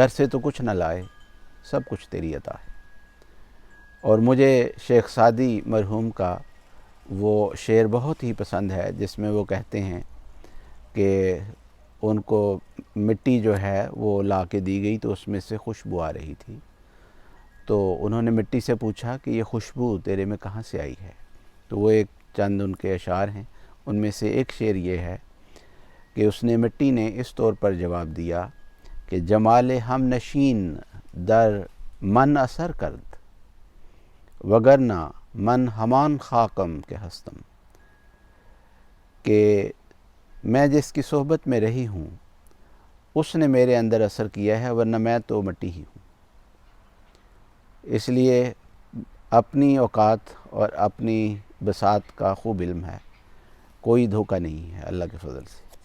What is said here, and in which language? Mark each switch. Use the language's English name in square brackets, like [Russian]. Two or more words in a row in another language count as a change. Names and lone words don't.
[Urdu] گھر سے تو کچھ نہ لائے، سب کچھ تیری عطا ہے۔ اور مجھے شیخ سعدی مرحوم کا وہ شعر بہت ہی پسند ہے، جس میں وہ کہتے ہیں کہ ان کو مٹی جو ہے وہ لا کے دی گئی تو اس میں سے خوشبو آ رہی تھی، تو انہوں نے مٹی سے پوچھا کہ یہ خوشبو تیرے میں کہاں سے آئی ہے؟ تو وہ ایک چند ان کے اشعار ہیں، ان میں سے ایک شعر یہ ہے کہ اس نے مٹی نے اس طور پر جواب دیا کہ [Persian] جمال ہم نشین در من اثر کرد، وگرنہ من ہمان خاکم کے ہستم، [Urdu] کہ میں جس کی صحبت میں رہی ہوں اس نے میرے اندر اثر کیا ہے، ورنہ میں تو مٹی ہی ہوں۔ اس لیے اپنی اوقات اور اپنی بساط کا خوب علم ہے، کوئی دھوکہ نہیں ہے اللہ کے فضل سے۔